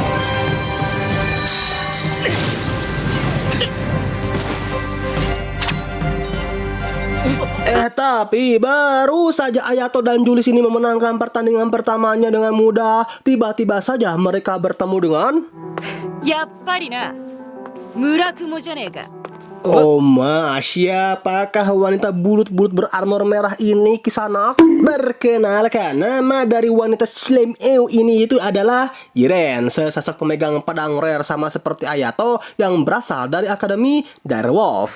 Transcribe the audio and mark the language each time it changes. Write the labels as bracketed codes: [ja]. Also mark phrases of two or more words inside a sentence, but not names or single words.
[id] Tapi baru saja Ayato dan Julis ini memenangkan pertandingan pertamanya dengan mudah, tiba-tiba saja mereka bertemu dengan [ja] やっぱりな村雲じゃねえか。 [id] Oh mas, siapakah wanita bulut-bulut berarmor merah ini Kisanak? Perkenalkan, nama dari wanita Slam EU ini itu adalah Iren, sesosok pemegang pedang rare sama seperti Ayato yang berasal dari Akademi Direwolf.